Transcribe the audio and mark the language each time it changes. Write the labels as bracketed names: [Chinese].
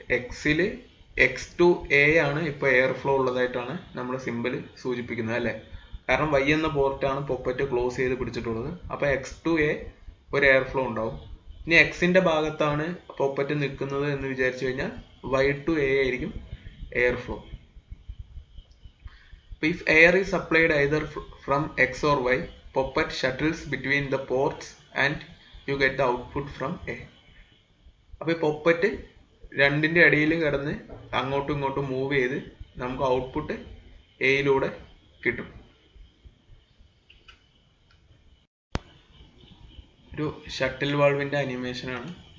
[Malayalam] XL X to A ആണ് ഇപ്പൊ air flow ഉള്ളതായിട്ടാണ് നമ്മൾ സിമ്പിൾ സൂചിപ്പിക്കുന്നത് അല്ലെ? കാരണം വൈ എന്ന പോർട്ടാണ് പൊപ്പറ്റ് ക്ലോസ് ചെയ്ത് പിടിച്ചിട്ടുള്ളത്. അപ്പൊ എക്സ് ടു എ ഒരു എയർ ഫ്ലോ ഉണ്ടാവും. ഇനി എക്സിന്റെ ഭാഗത്താണ് പൊപ്പറ്റ് നിൽക്കുന്നത് എന്ന് വിചാരിച്ചു കഴിഞ്ഞാൽ വൈ ടു എ ആയിരിക്കും air flow. [English] If air is supplied either from X or Y, poppet shuttles between the ports and you get the output from A. [Malayalam] അപ്പോൾ ഈ പൊപ്പറ്റ് രണ്ടിന്റെ ഇടയിൽ കിടന്ന് അങ്ങോട്ടും ഇങ്ങോട്ടും മൂവ് ചെയ്ത് നമുക്ക് ഔട്ട്പുട്ട് എയിലൂടെ കിട്ടും. ഒരു ഷട്ടിൽ വാൾവിന്റെ അനിമേഷൻ ആണ്.